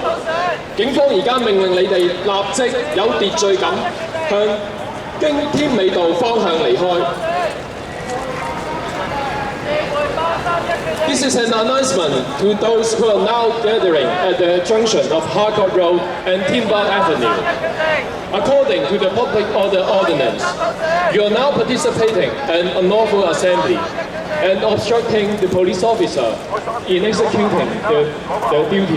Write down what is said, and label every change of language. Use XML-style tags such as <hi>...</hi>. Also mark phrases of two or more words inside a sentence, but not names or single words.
<yue>警方而家命令你哋立即有秩序咁向經添美道方向離開。</yue> <en>This is an announcement to those who are now gathering at the junction of Harcourt Road and Timber Avenue. According to the Public Order Ordinance, you are now participating in unlawful assembly and obstructing the police officer in executing their duty.</en>